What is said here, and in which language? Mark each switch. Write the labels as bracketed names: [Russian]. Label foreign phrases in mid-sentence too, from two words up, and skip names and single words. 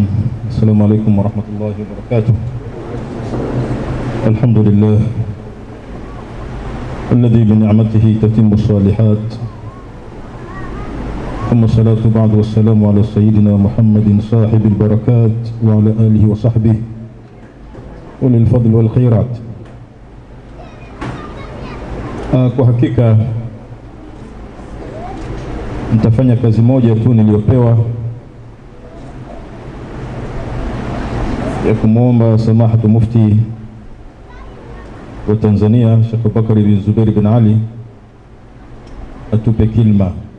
[Arabic] السلام عليكم ورحمة الله وبركاته. الحمد لله الذي بنعمته تتم الصالحات، ثم الصلاة بعد والسلام على سيدنا محمد صاحب البركات وعلى آله وصحبه أولي الفضل والخيرات. [Swahili] Kwa hakika nitafanya kazi moja tu niliyopewa ya kumwomba Samahatu Mufti wa Tanzania Sheikh Bakari bin Zubair bin Ali atupe kilma.